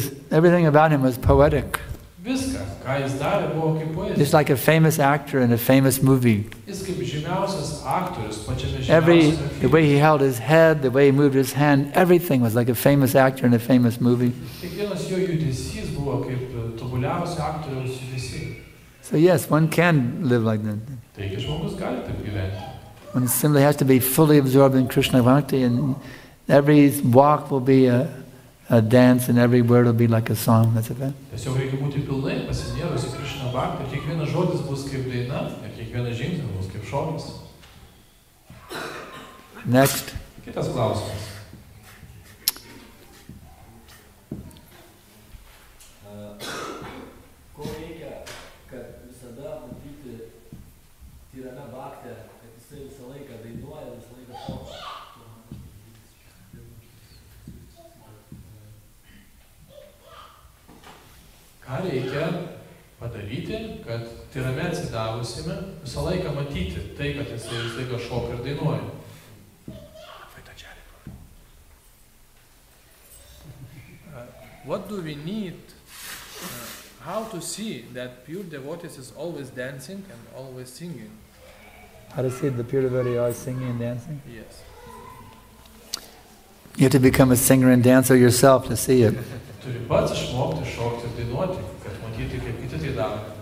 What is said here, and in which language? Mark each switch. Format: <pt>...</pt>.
<en>Everything about him was poetic.</en> <lt>Viską, ką jis darė, buvo kaip poezija.</lt> <en>Just like a famous actor in a famous movie.</en> <lt>Jis kaip žymiausias aktorius pačiame</lt> <en>The</en> <lt>žymiausiame</lt> <en>way he held his head, the way he moved his hand, everything was like a famous actor in a famous movie.</en> <lt>Kiekvienas jo judesys buvo kaip tobuliausio aktoriaus judesiai.</lt> <en>So yes, one can live like that.</en> <lt>Taigi žmogus gali taip gyventi.</lt> <en>One simply has to be fully absorbed in Krishna Bhakti, and every walk will be a dance, and every word will be like a song. That's it.</en> <lt>Tiesiog reikia būti pilnai pasinėrus į Krishna Bhakti ir kiekvienas žodis bus kaip daina ir kiekvienas žingsnis bus kaip šokis.</lt> <en>Next.</en> <lt>Kitas klausimas. Ko reikia, kad visada matyti tyrame bhakte, kad jisai visą laiką dainuoja, visą laiką šoka? Ką reikia padaryti, kad tyrame atsidavusime visą laiką matyti tai, kad jisai visą laiką šoka ir dainuoja?</lt> <en>What do we need? How to see that pure devotees is always dancing and always singing? How to see the pure devotee always singing and dancing? Yes. You have to become a singer and dancer yourself to see it.</en> <lt>Turi pats išmokti šokti ir dainuoti, kad matyti, kaip kiti tai daro.</lt>